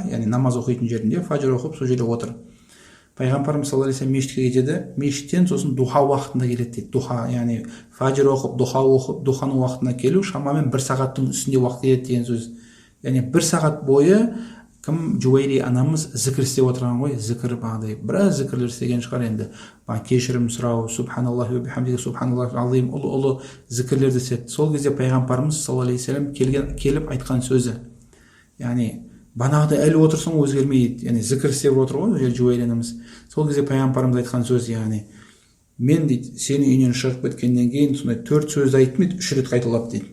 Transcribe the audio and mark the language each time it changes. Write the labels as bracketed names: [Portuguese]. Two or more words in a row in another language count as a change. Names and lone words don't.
[Kazakh] Яғни намаз оқитын жерінде, фажр оқып сол жерде отыр. Пайғамбарымыз [Arabic] صلى الله عليه وسلم [Kazakh] мешітке кетеді, мешіттен сосын духа уақытында келеді дейді. Духа, яғни фажр оқып, духа оқып, духаның уақытына келу шамамен 1 сағаттың үстінде уақыт кетеді деген сөз. Яғни 1 сағат бойы кім Жуайри анамыз зікір істеп отырған ғой, зікір бағдай біраз зікірлер істеген шығар енді. Кешірім сұрау, [Arabic] سبحان الله وبحمده، سبحان الله العظيم, [Kazakh] ұлы зікірлерді істеді. Сол кезде пайғамбарымыз [Arabic] صلى الله عليه وسلم [Kazakh] келіп айтқан сөзі. Яғни банағыда әлі отырсың өзгермейді. Яғни зікір істеп отыр ғой Жуайри анамыз. Сол кезде пайғамбарымыз айтқан сөз, яғни мен дейді, сені үйінен шығып кеткеннен кейін сондай 4 сөзді айттым дейді, 3 рет қайталап дейді.